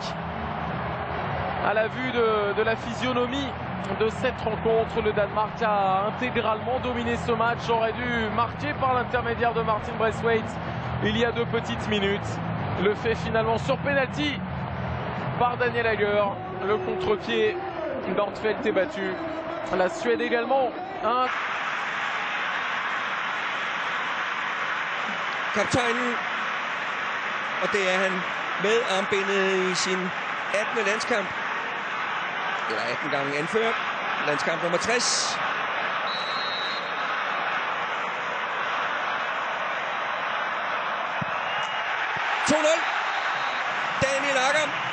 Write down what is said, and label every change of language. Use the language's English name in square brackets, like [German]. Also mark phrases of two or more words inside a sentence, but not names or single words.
[French] À la vue de la physionomie de cette rencontre, le Danemark a intégralement dominé ce match, aurait dû marquer par l'intermédiaire de Martin Braithwaite il y a 2 petites minutes. Le fait finalement sur penalty par Daniel Hager. Le contre-pied d'Ortfeldt est battu. La Suède également. [Danish] Kaptajnen, og det er han med armbindet i sin 18. landskamp. Eller 18 gange anført. Landskamp nummer 60. Daniel Agger.